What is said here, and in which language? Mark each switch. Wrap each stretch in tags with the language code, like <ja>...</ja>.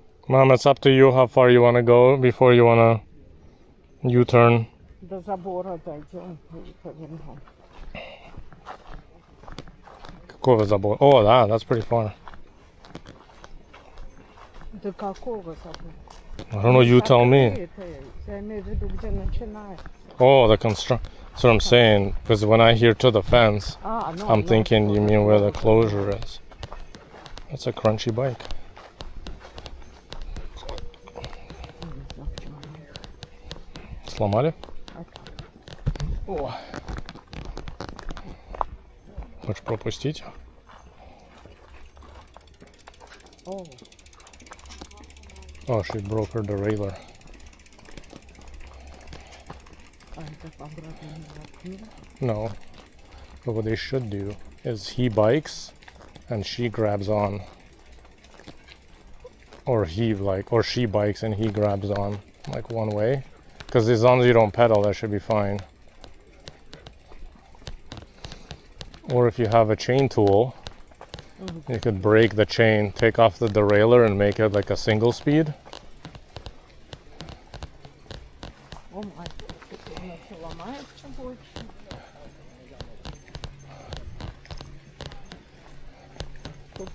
<en>Mom, it's up to you how far you want to go before you want to U-turn.</en> <ru>До забора дойдем и пойдем. Какого забора?</ru> <en>Oh, that's pretty far.</en> <ru>До какого забора?</ru> <en>I don't know, you tell me.</en> <ru>Я имею в виду, где начинается.</ru> <en>Oh, the construction. That's what I'm saying. Because when I hear to the fence, I'm thinking you mean where the closure is. That's a crunchy bike.</en> <ru>Сломали? О. Хочешь пропустить? Oh,</ru> <en>Oh, she broke her derailleur.</en> <ru>а это обратно не заткнули?</ru> <en>No. But what they should do is he bikes and she grabs on. Or she bikes and he grabs on, like one way. Because as long as you don't pedal, that should be fine. Or if you have a chain tool, you could break the chain, take off the derailleur and make it like a single speed.</en> <ru>О май, она все ломается больше.</ru>